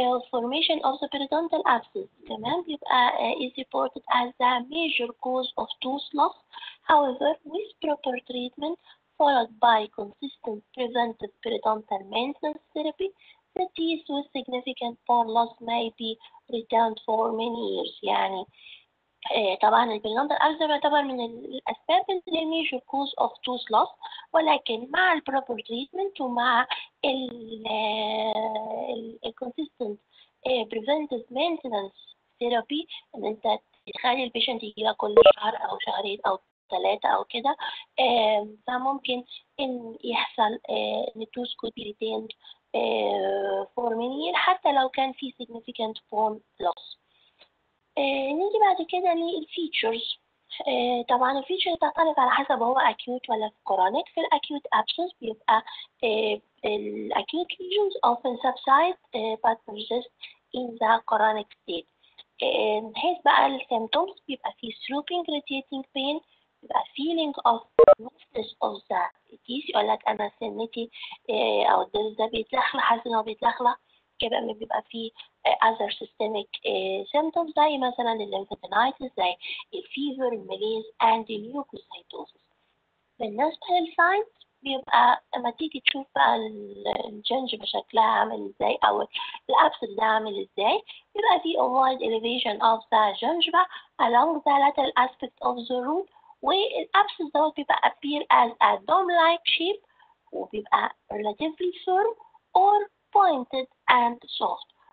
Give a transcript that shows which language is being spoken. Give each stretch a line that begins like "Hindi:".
English: Formation of the periodontal abscess
Arabic: كمان بيبقى
English: is reported as the major cause of tooth loss. However, with proper treatment followed by consistent preventive periodontal maintenance therapy, the teeth with significant bone loss may be returned for many years.
Arabic: يعني طبعا البيريدونتال abscess يعتبر من الأسباب اللي
English: major cause of tooth loss،
Arabic: ولكن مع ال proper treatment ومع ال
English: consistent preventive maintenance therapy
Arabic: إن أنت تخلي البيشنت يجيلك كل شهر أو شهرين أو 3 أو كده، فممكن إن يحصل إن التوث
English: could be retained for many years
Arabic: حتى لو كان في
English: significant bone loss.
Arabic: نيجي بعد كده للفيتشرز. طبعا الفيتشر تختلف على حسب هو acute ولا chronic.
English: في الacute abscess بيبقى الacute lesions often subside but persist in the chronic state.
Arabic: من حيث بقى السيمتومز بيبقى فيه
English: throbbing irritating pain،
Arabic: بيبقى
English: feeling of weakness of the teeth،
Arabic: يقول لك أنا سنتي أو الضرس ده بيتلخلخ، حاسس إن هو بيتلخلخ. كده بيبقى فيه
English: other systemic symptoms
Arabic: زي مثلا الليمفادينايتس، زي الفيفر، الماليز and الليوكوسايتوسيس. بالنسبة للساينز بيبقى لما تيجي تشوف بقى الجنجبة شكلها عامل ازاي أو الأبسس ده عامل ازاي، بيبقى فيه
English: ovoid elevation of the gingiva along the lateral aspect of the root،
Arabic: والأبسس دوت بيبقى
English: appear as a dome-like shape،
Arabic: وبيبقى
English: relatively firm or pointed and soft.